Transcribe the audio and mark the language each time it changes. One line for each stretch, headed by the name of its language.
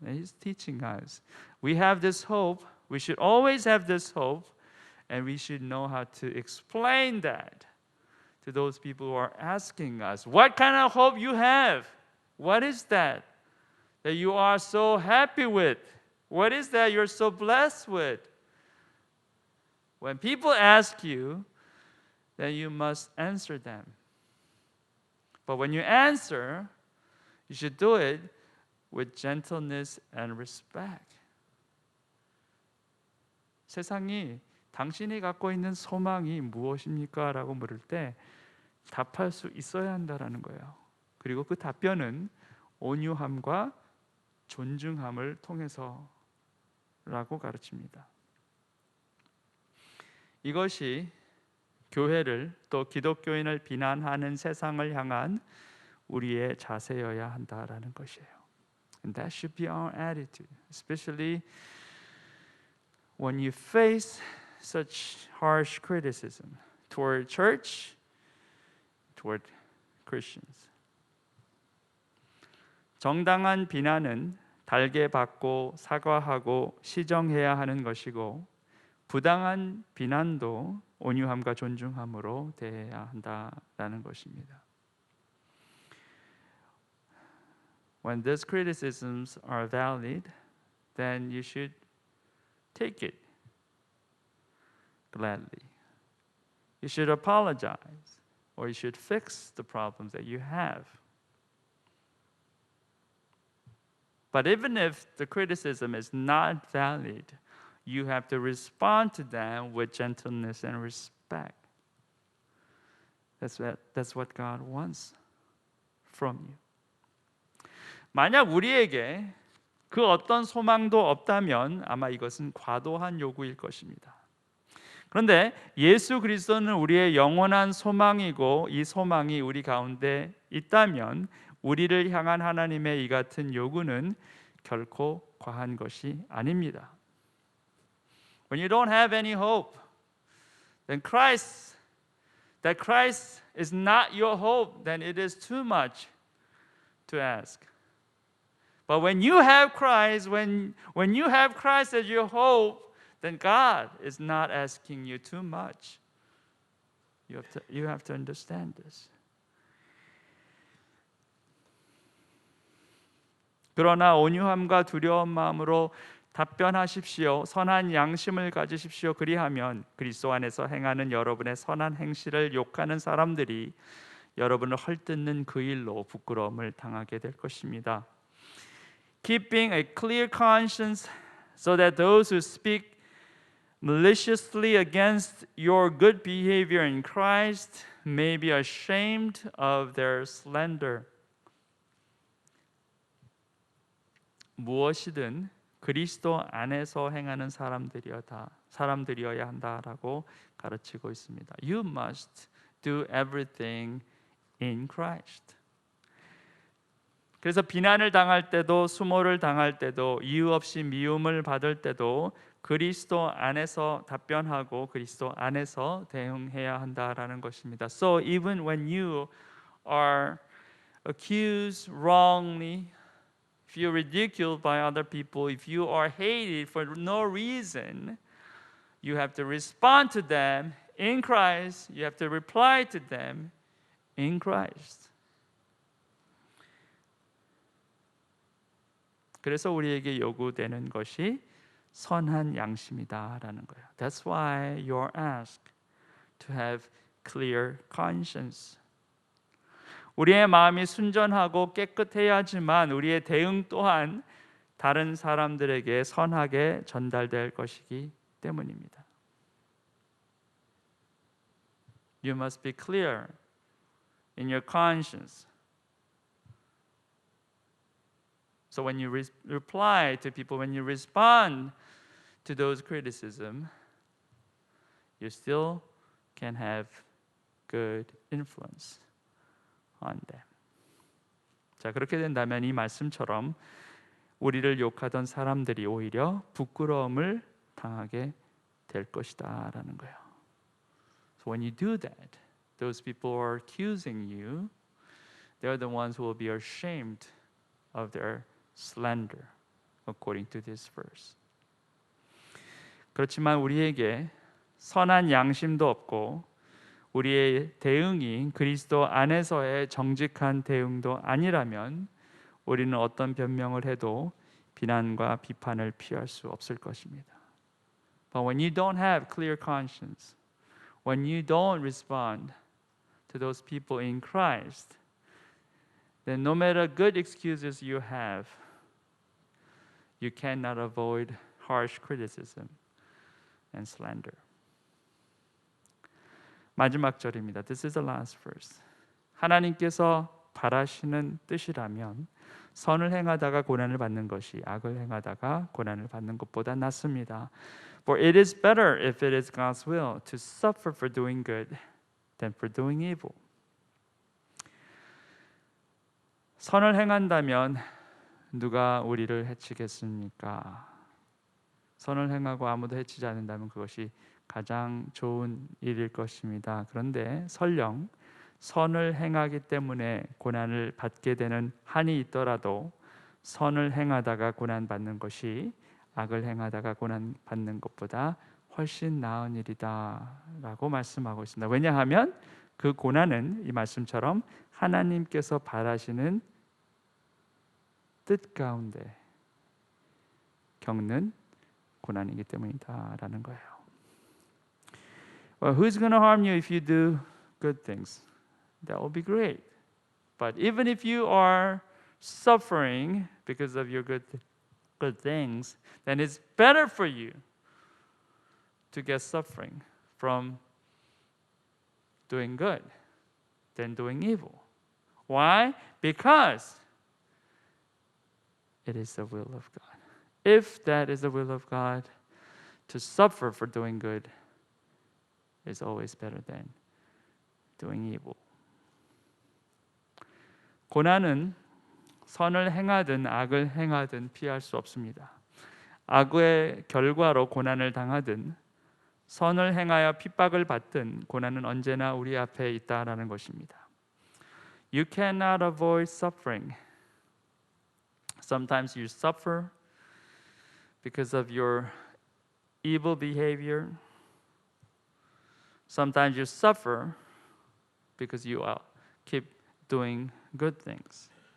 English: He's teaching us. We have this hope. We should always have this hope, and we should know how to explain that to those people who are asking us, "What kind of hope you have? What is that that you are so happy with? What is that you're so blessed with?" When people ask you, then you must answer them. But when you answer, you should do it with gentleness and respect.
Korean: 세상이 당신이 갖고 있는 소망이 무엇입니까? 라고 물을 때 답할 수 있어야 한다라는 거예요. 그리고 그 답변은 온유함과 존중함을 통해서라고 가르칩니다. 이것이 교회를 또 기독교인을 비난하는 세상을 향한 우리의 자세여야 한다라는 것이에요.
English: And that should be our attitude, especially when you face such harsh criticism toward church, toward Christians.
Korean: 정당한 비난은 달게 받고 사과하고 시정해야 하는 것이고 부당한 비난도 온유함과 존중함으로 대해야 한다라는 것입니다.
English: When these criticisms are valid, then you should take it gladly. You should apologize, or you should fix the problems that you have. But even if the criticism is not valid, you have to respond to them with gentleness and respect. That's what God wants from you.
Korean: 만약 우리에게 그 어떤 소망도 없다면 아마 이것은 과도한 요구일 것입니다. 그런데 예수 그리스도는 우리의 영원한 소망이고 이 소망이 우리 가운데 있다면 우리를 향한 하나님의 이 같은 요구는 결코 과한 것이 아닙니다.
English: When you don't have any hope, then Christ is not your hope, then it is too much to ask. But when you have Christ, when you have Christ as your hope, then God is not asking you too much. You have to understand this.
Korean: 그러나 온유함과 두려운 마음으로 답변하십시오. 선한 양심을 가지십시오. 그리하면 그리스도 안에서 행하는 여러분의 선한 행실을 욕하는 사람들이 여러분을 헐뜯는 그 일로 부끄러움을 당하게 될 것입니다.
English: Keeping a clear conscience so that those who speak maliciously against your good behavior in Christ may be ashamed of their slander.
Korean: 무엇이든 그리스도 안에서 행하는 사람들이어야 한다라고 가르치고 있습니다.
English: You must do everything in Christ.
Korean: 그래서 비난을 당할 때도 수모를 당할 때도 이유 없이 미움을 받을 때도 그리스도 안에서 답변하고 그리스도 안에서 대응해야 한다라는 것입니다.
English: So even when you are accused wrongly, if you're ridiculed by other people, if you are hated for no reason, you have to respond to them in Christ. You have to reply to them in Christ.
Korean: 그래서 우리에게 요구되는 것이 선한 양심이다라는 거예요.
English: That's why you're asked to have clear conscience.
Korean: 우리의 마음이 순전하고 깨끗해야지만 우리의 대응 또한 다른 사람들에게 선하게 전달될 것이기 때문입니다.
English: You must be clear in your conscience. So when you reply to people, when you respond to those criticism, you still can have good influence on them.
Korean: 자, 그렇게 된다면 이 말씀처럼 우리를 욕하던 사람들이 오히려 부끄러움을 당하게 될 것이다라는 거예요.
English: So when you do that, those people who are accusing you, they're the ones who will be ashamed of their slander, according to this verse.
Korean: 그렇지만 우리에게 선한 양심도 없고 우리의 대응이 그리스도 안에서의 정직한 대응도 아니라면 우리는 어떤 변명을 해도 비난과 비판을 피할 수 없을 것입니다.
English: But when you don't have clear conscience, when you don't respond to those people in Christ, then no matter good excuses you have, you cannot avoid harsh criticism and slander.
Korean: 마지막 절입니다.
English: This is the last verse.
Korean: 하나님께서 바라시는 뜻이라면 선을 행하다가 고난을 받는 것이 악을 행하다가 고난을 받는 것보다 낫습니다.
English: For it is better if it is God's will to suffer for doing good than for doing evil.
Korean: 선을 행한다면 누가 우리를 해치겠습니까? 선을 행하고 아무도 해치지 않는다면 그것이 가장 좋은 일일 것입니다. 그런데 설령 선을 행하기 때문에 고난을 받게 되는 한이 있더라도 선을 행하다가 고난 받는 것이 악을 행하다가 고난 받는 것보다 훨씬 나은 일이다라고 말씀하고 있습니다. 왜냐하면 그 고난은 이 말씀처럼 하나님께서 바라시는 뜻 가운데 겪는 고난이기 때문이다라는 거예요.
English: Well, who's going to harm you if you do good things? That will be great. But even if you are suffering because of your good things, then it's better for you to get suffering from doing good than doing evil. Why? Because it is the will of God. If that is the will of God, to suffer for doing good is always better than doing evil.
Korean: 고난은 선을 행하든 악을 행하든 피할 수 없습니다. 악의 결과로 고난을 당하든 선을 행하여 핍박을 받든 고난은 언제나 우리 앞에 있다라는 것입니다.
English: You cannot avoid suffering. Sometimes you suffer because of your evil behavior. Sometimes you suffer because you keep doing good things.